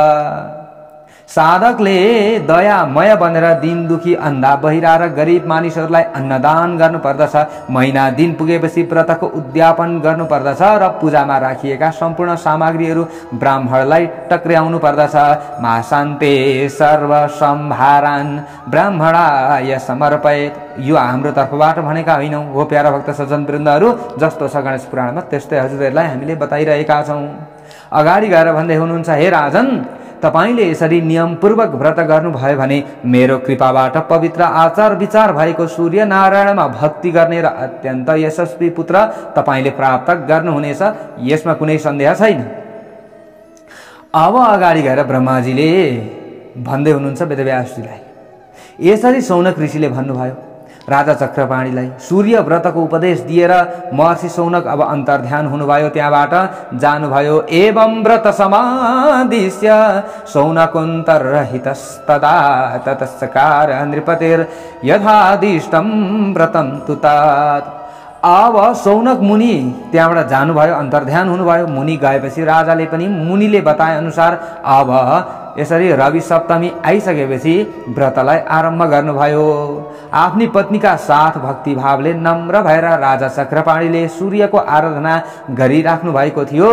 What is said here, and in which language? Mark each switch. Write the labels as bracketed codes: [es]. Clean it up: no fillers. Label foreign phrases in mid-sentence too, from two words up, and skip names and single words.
[ne] साधकले दयामय बनेर दीन दुखी, अन्धा, बहिरा र गरिब मानिसहरूलाई अन्नदान गर्नुपर्दछ। महिना दिन पुगेपछि व्रतको उद्यापन गर्नुपर्दछ र पूजामा राखिएका सम्पूर्ण सामग्रीहरू ब्राह्मणलाई टक्र्याउनु पर्दछ। [sa] माशान्ते सर्व सम्भारान् ब्राह्मणाय समर्पयेत्। [ne] यो हाम्रो तर्फबाट भनेका होइनौँ हो प्यारा भक्त सज्जन वृन्दहरू। जस्तो छ गणेश पुराणमा त्यस्तै हजुरहरूलाई हामीले बताइरहेका छौँ। अगाडि गएर भन्दै हुनुहुन्छ, हे राजन, तपाईले यसरी नियमपूर्वक व्रत गर्नुभयो भने मेरो कृपाबाट पवित्र आचार विचार भएको सूर्य नारायणमा भक्ति गर्ने र अत्यन्त यशस्वी पुत्र तपाईले प्राप्त गर्नुहुनेछ, यसमा कुनै सन्देह छैन। अब अगाडि गएर ब्रह्माजीले भन्दै हुनुहुन्छ वेदव्यासजीलाई। यसरी सौनक ऋषिले भन्नुभयो राजा चक्रपाणीलाई। सूर्य व्रतको उपदेश दिएर महर्षि सौनक अब अन्तर्ध्यान हुनुभयो, त्यहाँबाट जानुभयो। [sa] एवं व्रत समादिश्य सौनकोऽन्तर्हितस्तदा ततस्कार नृपतेर यथादिष्टं व्रतं तुतात। [ne] अब सौनक मुनि त्यहाँबाट जानुभयो, अन्तर्ध्यान हुनुभयो। मुनि गएपछि राजाले पनि मुनिले बताए अनुसार अब यसरी रवि सप्तमी आइसकेपछि व्रतलाई आरम्भ गर्नुभयो। आफ्नी पत्नीका साथ भक्तिभावले नम्र भएर राजा चक्रपाणीले सूर्यको आराधना गरिराख्नु भएको थियो।